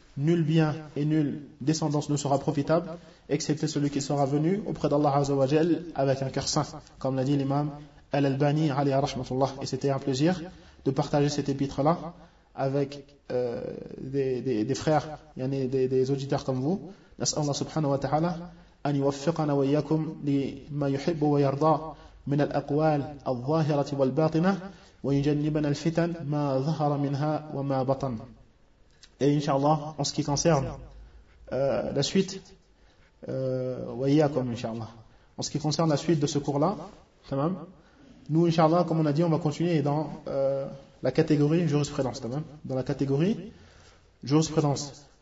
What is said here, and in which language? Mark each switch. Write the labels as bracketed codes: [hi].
[fr] nul bien et nulle descendance ne sera profitable, excepté celui qui sera venu auprès d'Allah Azza wa Jal avec un cœur saint. Comme l'a dit l'imam Al-Albani, alayhi rahmatullah. Et c'était un plaisir de partager cet épître-là avec des frères, yani des auditeurs comme vous. [ar] نسأل الله سبحانه وتعالى أن يوفقنا وإياكم لما يحب ويرضى من الأقوال الظاهرة والباطنة ويجنبنا الفتن ما ظهر منها وما بطن. [fr] Et inshallah, en ce qui concerne la suite, وإياكم inshallah, en ce qui concerne la suite de ce cours-là, tamam, nous inshallah, comme on a dit, on va continuer dans la catégorie jurisprudence, tamam, dans la catégorie jurisprudence.